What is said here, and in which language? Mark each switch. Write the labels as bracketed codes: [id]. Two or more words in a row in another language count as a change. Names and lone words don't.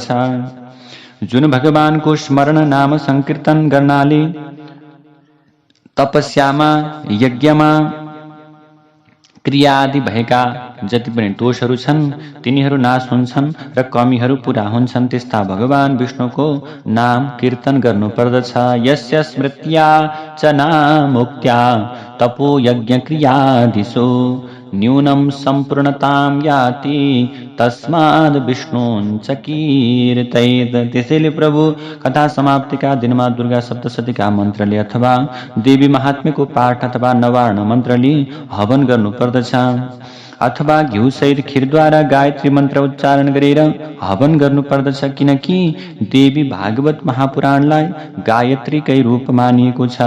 [ne] जुन भगवानको स्मरण, नाम संकीर्तन गर्नाले तपस्यामा, यज्ञमा, क्रिया आदि भएका जति पनि दोषहरू छन् तिनीहरू नाश हुन्छन् र कमीहरू पूरा हुन्छन्। त्यस्ता भगवान विष्णुको नाम कीर्तन गर्नुपर्दछ। [sa] यस्य स्मृत्या च नामोक्त्या तपो यज्ञ क्रियादिषु न्यूनं सम्पूर्णतां याति तस्माद् विष्णुञ्च कीर्तयेत्। [ne] त्यसैले प्रभु, कथा समाप्तिका दिनमा दुर्गा सप्तशतीका मन्त्रले अथवा देवी महात्म्यको पाठ अथवा नवार्ण मन्त्रले हवन गर्नुपर्दछ, अथवा घिउ सहित खीरद्वारा गायत्री मन्त्र उच्चारण गरेर हवन गर्नुपर्दछ, किनकि देवी भागवत महापुराणलाई गायत्रीकै रूप मानिएको छ।